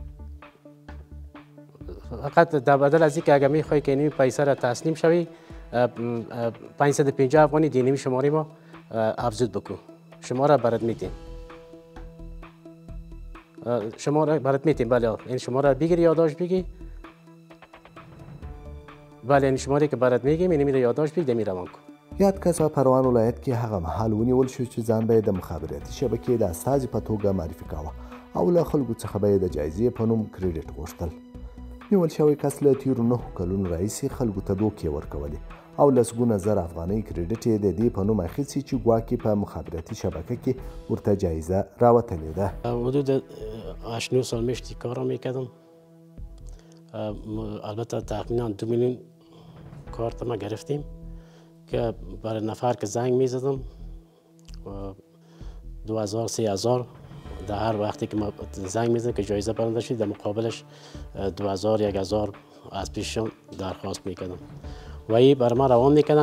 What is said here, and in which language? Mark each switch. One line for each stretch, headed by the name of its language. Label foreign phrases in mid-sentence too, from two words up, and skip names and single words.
Persian: فقط در بدل از اینکه اگر میخوای که این پیسه را تسلیم شوی 550 افغانی دینمی شماره ما افزود بکن، شماره برات میتیم. شماره برات میتیم. بله این شماره بگیری، یادداشت بگی. بله این شماره که برات میگیم این میره یادداشت بگی، دمی روان کن.
Pashto: یاد کس په پروان ولایت کې هغه مهال ونیول شو چې ځان به د مخابراتي شبکې د استازي په توګه معرفي کاوه او له خلکو څخه به د جایزې په نوم کریډټ غوښتل. نیول شوی کس له تیرو 9 کلونو راهیسې خلکو ته دوکې ورکولې او لسګونه زره افغانۍ کریډټ یې د دې په نوم اخیستي چې ګواکې په مخابراتي شبکه کې ورته جایزه راوتلې ده.
Persian: حدود 8-9 سال میشتی کار میکردم. البته تقریبا 2 میلیون کارت ما گرفتیم که برای نفر که زنگ میزدم 2000 3000 در هر وقتی که ما زنگ میزدم که جایزه برنده شد، در مقابلش 2000 1000 از پیششون درخواست میکردم و این برای ما روان میکردن.